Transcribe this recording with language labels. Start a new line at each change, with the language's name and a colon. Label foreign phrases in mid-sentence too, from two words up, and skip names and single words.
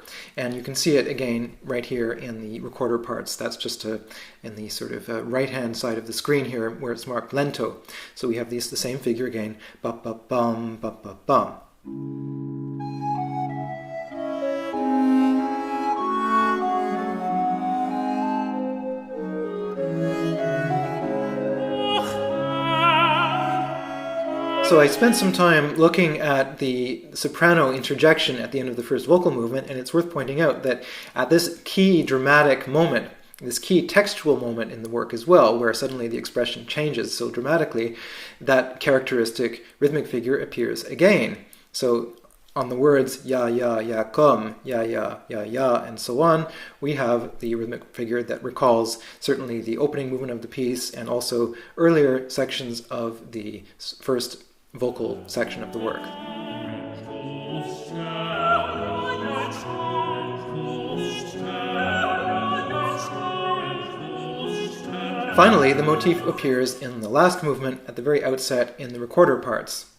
English: And you can see it again right here in the recorder parts. That's just in the sort of right-hand side of the screen here where it's marked lento. So we have the same figure again, ba-ba-bum, ba-ba-bum. So I spent some time looking at the soprano interjection at the end of the first vocal movement, and it's worth pointing out that at this key dramatic moment, this key textual moment in the work as well, where suddenly the expression changes so dramatically, that characteristic rhythmic figure appears again. So on the words ya, ya, ya, come, ya, ya, ya, ya, and so on, we have the rhythmic figure that recalls certainly the opening movement of the piece and also earlier sections of the first vocal section of the work. Finally, the motif appears in the last movement at the very outset in the recorder parts.